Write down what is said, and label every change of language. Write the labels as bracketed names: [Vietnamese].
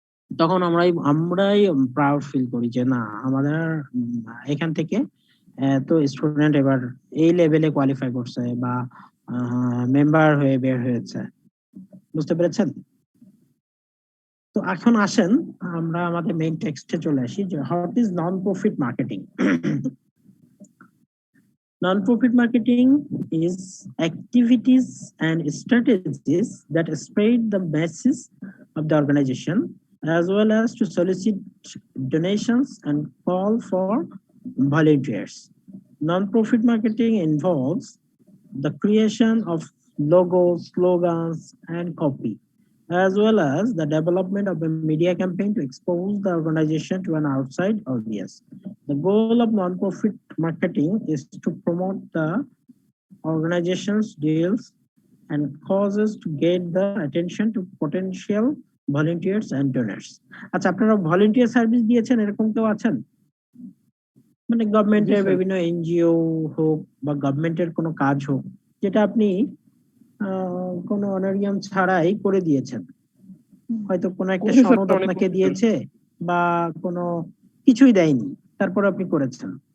[Bangla] তখন আমরাই proud feel করি যে না, আমাদের এখান থেকে তো স্টুডেন্ট এবার এই লেভেলে কোয়ালিফাই করছে বা মেম্বার হয়ে বের হয়েছে। বুঝতে পেরেছেন? তো এখন আসেন আমরা আমাদের মেইন টেক্সটে চলে আসি, যে [English] What is non profit marketing. Non-profit marketing is activities and strategies that spread the message of the organization, as well as to solicit donations and call for volunteers. Non-profit marketing involves the creation of logos, slogans, and copy, as well as the development of a media campaign to expose the organization to an outside audience. The goal of non-profit marketing is to promote the organization's deals and causes to get the attention to potential volunteers and donors. [Bangla] আচ্ছা, আপনারা volunteer service দিয়েছেন এরকম কেউ আছেন? মানে গভর্নমেন্টের বিভিন্ন NGO হোক বা গভর্নমেন্টের কোনো কাজ হোক, যেটা আপনি কোনো অনারিয়াম ছাড়াই করে দিয়েছেন, হয়তো কোনো একটা সনদ আপনাকে দিয়েছে বা কোনো কিছুই দেয়নি, তারপর আপনি করেছেন।